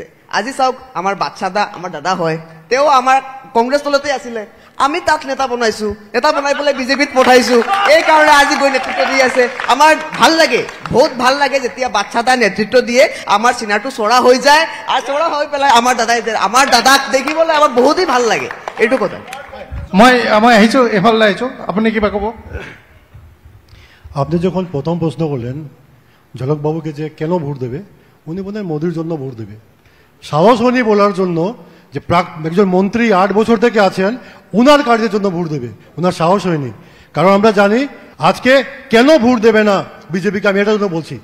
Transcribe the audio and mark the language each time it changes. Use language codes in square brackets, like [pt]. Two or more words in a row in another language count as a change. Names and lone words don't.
[as] আজি চাওক আমাৰ বাচ্চাদা আমাৰ দাদা হয়, তেওঁ আমাৰ কংগ্ৰেছ দলতে আছিলে, আমি তাত নেতা বনাইছো, নেতা বনাই পেলাই বিজেপিত পঠাইছো, এই কাৰণে আজি গৈ নেতৃত্ব দি আছে। আমাৰ ভাল লাগে, বহুত ভাল লাগে যেতিয়া বাচ্চাদা নেতৃত্ব দিয়ে, আমাৰ চিনাৰটো চৰা হৈ যায় আৰু চৰা হৈ পেলাই আমাৰ দাদাক দেখিবলৈ আমাৰ বহুতেই ভাল লাগে, এইটো কথা। মই আহিছোঁ, এফালে আহিছোঁ, আপুনি কিবা ক'ব? [bn] আপনি যখন প্রথম প্রশ্ন করলেন ঝলক বাবুকে যে কেন ভোট দেবে, উনি বলেন মোদির জন্য ভোট দেবে। সাহস হয়নি বলার জন্য যে একজন মন্ত্রী 8 বছর থেকে আছেন উনার কার্যের জন্য ভোট দেবে, উনার সাহস হয়নি। কারণ আমরা জানি আজকে কেন ভোট দেবে না বিজেপিকে, আমি এটার জন্য বলছি।